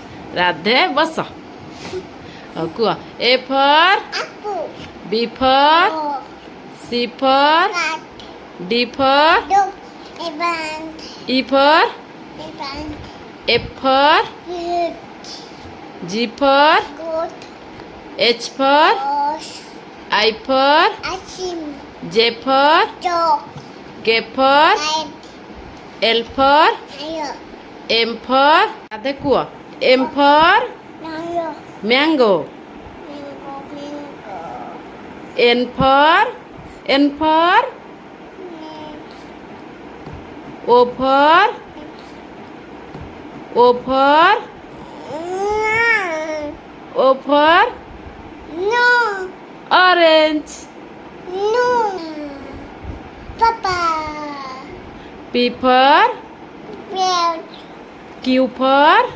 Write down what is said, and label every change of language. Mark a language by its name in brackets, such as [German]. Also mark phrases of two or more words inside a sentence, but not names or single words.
[Odia] ରାଧେ ବସ। ହଉ କୁହ। [English] A for B for C for D for E for F for G for H for I for J for K for L for M for [Hindi] आधे कुआ [English] M for mango N for O for orange P for Q for